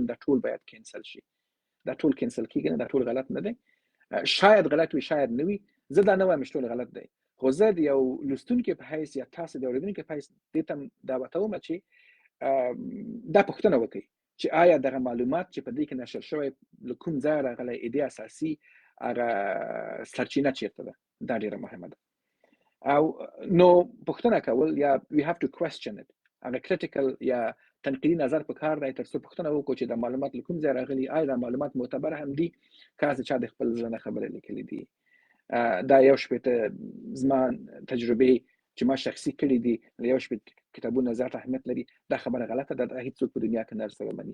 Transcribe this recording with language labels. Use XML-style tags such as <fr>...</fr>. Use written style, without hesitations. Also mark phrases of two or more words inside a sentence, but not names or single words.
<ps>وایم دا ټول باید کینسل شي، دا ټول کینسل کېږي نه، دا ټول غلط نه دی، شاید غلط وي شاید نه وي، زه دا نه وایم چې ټول غلط دی، خو زه د یو لوستونکي په حیث یا تاسو د اورېدونکي په حیث دې ته دعوت کوم چې دا پوښتنه وکړئ چې آیا دغه معلومات چې په دې کې نشر شوی له کوم ځایه راغلی، ایدې اساسي هغه سرچینه چېرته ده، دا ډېره مهمه ده. او نو پوښتنه کول یا</ps> <en>we have to question it،</en> <ps>هغه critical یا تنقیدي نظر په کار دی، تر څو پوښتنه وکړو چې دا معلومات له کوم ځای راغلي، آیا دا معلومات معتبر هم دي که هسې چا د خپل زړه نه خبرې لیکلي دي. دا یو شپېته زما تجربې چې ما شخصي کړي دي، یو شپېته کتابونه زیات اهمیت لري، دا خبره غلطه ده، دا هیڅوک په دنیا کې نه سره مني.</ps>